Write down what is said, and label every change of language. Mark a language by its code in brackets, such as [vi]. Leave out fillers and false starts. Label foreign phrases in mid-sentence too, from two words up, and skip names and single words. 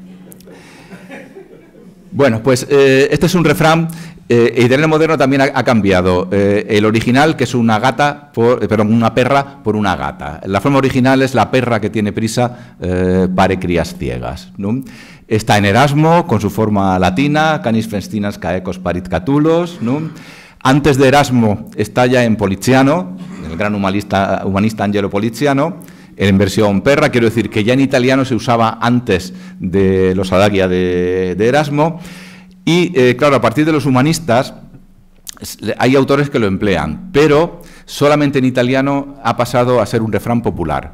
[es] Bueno, pues este es un refrán. El italiano moderno también ha cambiado. El original, que es una perra por una gata. La forma original es la perra que tiene prisa pare crías ciegas, ¿no? Está en Erasmo, con su forma latina, [la] canis festinas caecos parit catulos, [es] ¿no? Antes de Erasmo está ya en Poliziano, el gran humanista Angelo Poliziano, en versión perra. Quiero decir que ya en italiano se usaba antes de los adagia de Erasmo. Y, claro, a partir de los humanistas hay autores que lo emplean, pero solamente en italiano ha pasado a ser un refrán popular.